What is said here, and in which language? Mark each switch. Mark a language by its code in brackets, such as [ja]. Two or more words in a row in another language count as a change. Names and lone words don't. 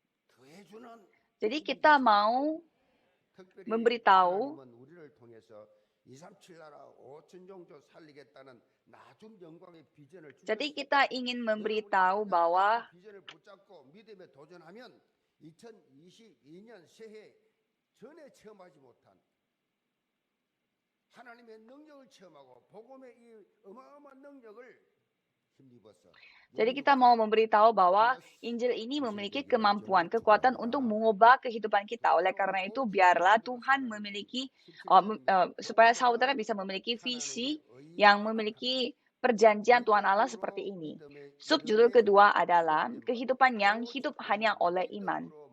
[id] kita mau memberitahu [ko] 237 나라 5천 종족 살리겠다는 나중 영광의 비전을 [id] Jadi [ko] 주셨어요. [id] kita ingin memberitahu [ko] 여러분이 만약 [id] bahwa [ko] 그 비전을 붙잡고 믿음에 도전하면 2022년 새해 전에 체험하지 못한 하나님의 능력을 체험하고 복음의 이 어마어마한 능력을 힘입어서 [id] Jadi kita mau memberitahu bahwa Injil ini memiliki kemampuan, kekuatan untuk mengubah kehidupan kita. Oleh karena itu, biarlah Tuhan memiliki, supaya saudara bisa memiliki visi yang memiliki perjanjian Tuhan Allah seperti ini. Subjudul kedua adalah kehidupan yang hidup hanya oleh iman.